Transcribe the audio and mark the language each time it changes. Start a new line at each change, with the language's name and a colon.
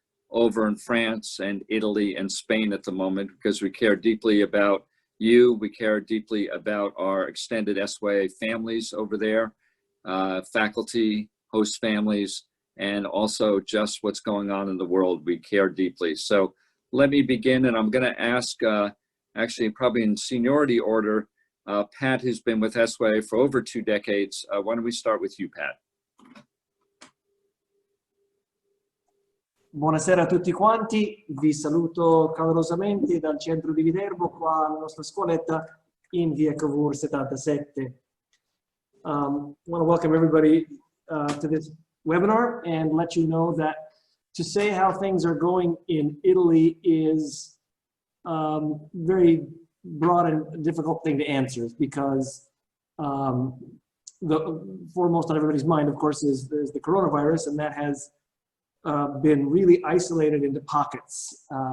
English: over in France and Italy and Spain at the moment, because we care deeply about you, we care deeply about our extended SYA families over there, faculty, host families, and also just what's going on in the world. We care deeply. So let me begin, and I'm going to ask, actually probably in seniority order, Pat, who's been with SYA for over 2 decades. Why don't we start with you, Pat?
Italian: Buonasera a tutti quanti, vi saluto calorosamente dal centro di Viterbo, qua alla nostra scuoletta in via Cavour 77.
English: I want to welcome everybody to this webinar and let you know that to say how things are going in Italy is very broad and difficult thing to answer, because the foremost on everybody's mind, of course, is the coronavirus, and that has been really isolated into pockets.